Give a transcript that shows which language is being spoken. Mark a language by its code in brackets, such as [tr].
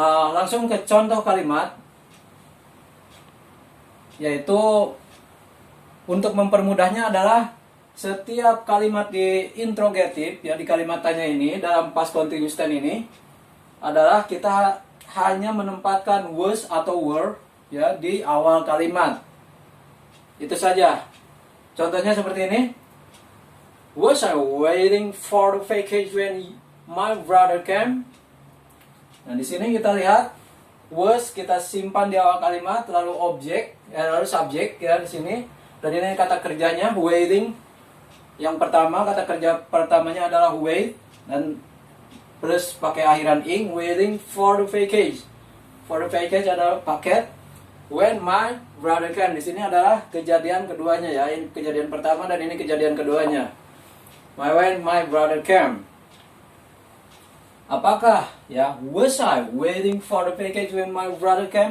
[id] Langsung ke contoh kalimat, yaitu untuk mempermudahnya adalah setiap kalimat di interrogatif, ya di kalimat tanya ini dalam past continuous tense ini adalah kita hanya menempatkan was atau were ya di awal kalimat. Itu saja. Contohnya seperti ini. [en] Was I waiting for the vacation when my brother came? [id] Nah, di sini kita lihat was kita simpan di awal kalimat, lalu objek, lalu subjek ya di sini. Dan ini kata kerjanya waiting. Yang pertama, kata kerja pertamanya adalah wait dan plus pakai akhiran ing, [en] waiting for the package. For the package [id] adalah paket. [en] When my brother came, [id] di sini adalah kejadian keduanya ya. Ini kejadian pertama dan ini kejadian keduanya. [en] When my brother came. [id] Apakah ya [en] was I waiting for the package when my brother came?